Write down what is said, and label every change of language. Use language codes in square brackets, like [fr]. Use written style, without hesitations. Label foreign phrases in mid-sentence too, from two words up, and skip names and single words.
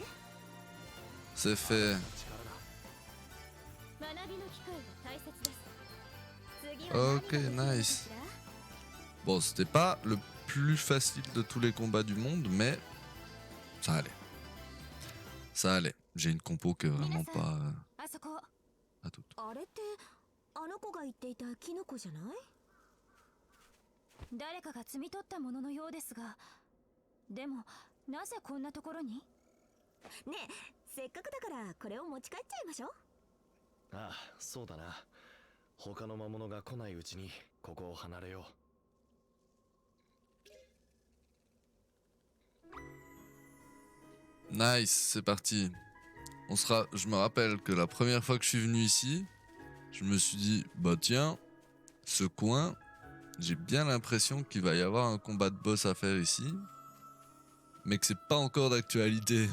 [fr] C'est fait. [en] Ok, nice. [fr] Bon, c'était pas le plus facile de tous les combats du monde, mais ça allait. Ça allait. J'ai une compo qui est vraiment pas toute. [ja] あれってあの子が言っていたキノコじゃない？誰かが摘み取ったもののようですが、でもなぜこんなところに？ねえ、せっかくだからこれを持ち帰っちゃいましょう。ああ、そうだな。他の魔物が来ないうちにここを離れよう。 [fr] Nice, c'est parti. Je me rappelle que la première fois que je suis venu ici, je me suis dit, bah tiens, ce coin, j'ai bien l'impression qu'il va y avoir un combat de boss à faire ici, mais que c'est pas encore d'actualité.